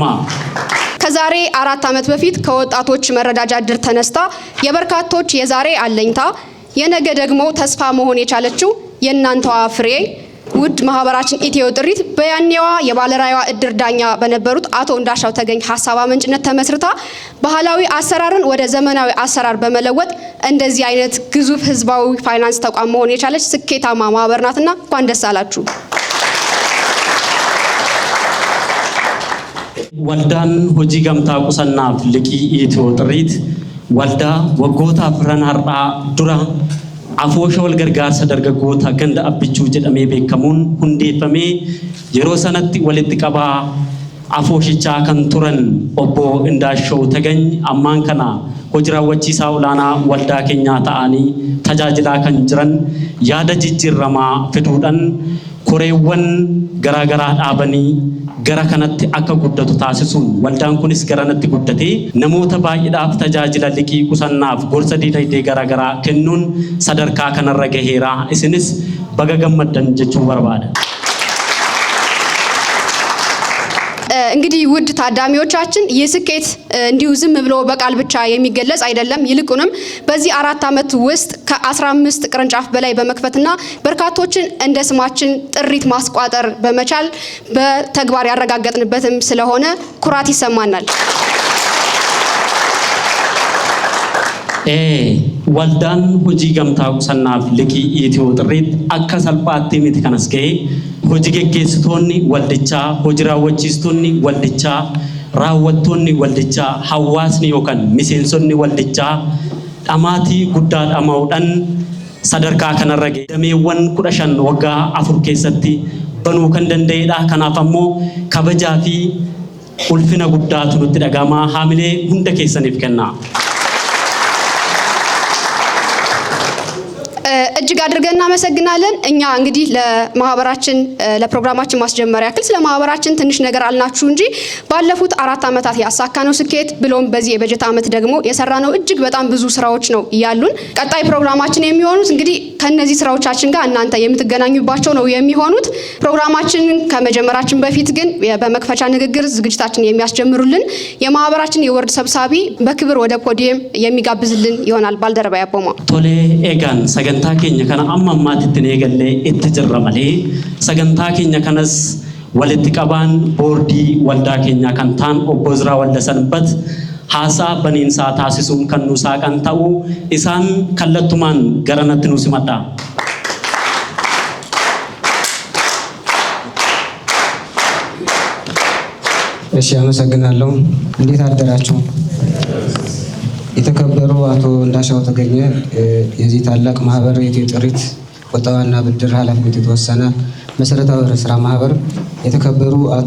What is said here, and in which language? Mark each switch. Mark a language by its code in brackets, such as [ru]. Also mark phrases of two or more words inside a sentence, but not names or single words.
[am] ከዛሬ 4 ዓመት በፊት ከወጣቶች መረዳጃ ድር ተነስታ የበርካቶች የዛሬ አለኝታ የነገ ደግሞ ተስፋ መሆን የቻለችው የእናንተዋ ፍሬ ውድ ማህበራችን ኢትዮ ጥሪት በያኔዋ የባለራዕይዋ እድር ዳኛ በነበሩት አቶ እንዳሻው ተገኝ ሐሳብ አመንጭነት ተመስርታ ባህላዊ አሰራርን ወደ ዘመናዊ አሰራር በመለወጥ እንደዚህ አይነት ግዙፍ ህዝባዊ ፋይናንስ ተቋም መሆን የቻለች ስኬታማ ማህበር ናትና እንኳን ደስ አላችሁ። [om] waldaan hojii gamtaa qusannaaf liqii Itiyoo Xirriit walda wagoota firnara dura Afoosha wal gargaarsa dargaggoota ganda abbichuu jedhamee beekamuun hundeeffamee yeroo sanatti walitti qabaa afooshichaa kan turan obbo Indaashoo Tagany ammaan kana hojii raawwachiisaa olaanaa waldaa keenyaa ta'anii tajaajilaa kan jiran yaada jijjiiramaa fiduudhaan koreewwan garaagaraa dhaabanii gara kanatti akka guddatu taasisuun waldaan kunis garanatti guddatee namoota baay'eedhaaf tajaajila liqii qusannaaf gorsa diinagdee garaagaraa kennuun sadarkaa kanarra gaheera. Isinis baga gammaddan jechuu barbaada. [am] እንግዲህ ውድ ታዳሚዎቻችን የስኬት እንዲሁ ዝም ብሎ በቃል ብቻ የሚገለጽ አይደለም። ይልቁንም በዚህ 4 ዓመት ውስጥ ከ15 ቅርንጫፍ በላይ በመክፈትና በርካቶችን እንደ ስማችን ጥሪት ማስቋጠር በመቻል በተግባር ያረጋገጥንበትም ስለሆነ ኩራት ይሰማናል። [om] waldaan hojii gamtaa qusannaaf liqii ኢትዮ ጥሪት akka salphaatti miti kanas ga'e hojii geggeessitoonni waldichaa hojii raawwachiistonni waldichaa raawwattoonni waldichaa hawaasni yookaan miseensonni waldichaa dhamaatii guddaa dhamaa'uudhaan sadarkaa kanarra ga'e dameewwan 15 waggaa 4 keessatti banuu kan danda'edha. Kanaaf ammoo kabajaa fi ulfina guddaatu nutti dhagama. Haamilee hunda keessaniif kenna. [am] እጅግ አድርገን እናመሰግናለን። እኛ እንግዲህ ለማህበራችን ለፕሮግራማችን ማስጀመሪያ ያክል ስለ ማህበራችን ትንሽ ነገር አልናችሁ እንጂ ባለፉት 4 ዓመታት ያሳካነው ስኬት ብሎም በዚህ የበጀት ዓመት ደግሞ የሰራነው እጅግ በጣም ብዙ ስራዎች ነው ያሉን። ቀጣይ ፕሮግራማችን የሚሆኑት እንግዲህ ከነዚህ ስራዎቻችን ጋር እናንተ የምትገናኙባቸው ነው የሚሆኑት። ፕሮግራማችንን ከመጀመራችን በፊት ግን በመክፈቻ ንግግር ዝግጅታችን የሚያስጀምሩልን የማህበራችን የወርድ ሰብሳቢ በክብር ወደ ፖዲየም የሚጋብዝልን ይሆናል። ባልደረባ ያቦማ [om] tole egaan sagantaa keenya kana amma ammaatitti eegallee itti jirra malee sagantaa keenya kanas walitti qabaan boordii waldaa keenya kan ta'an obbo Izraa Waldasanbat haasaa baniinsaa taasisuun kan nu saaqan ta'uu isaan kallattumaan garanatti nu simadha. [am] እሺ አመሰግናለሁ። እንዴት አደራችሁ? የተከበሩ አቶ እንዳሻው ተገኘ የዚህ ታላቅ ማህበር የኢትዮ ጥሪት ቁጠባና ብድር ኃላፊነት የተወሰነ መሰረታዊ ስራ ማህበር፣ የተከበሩ አቶ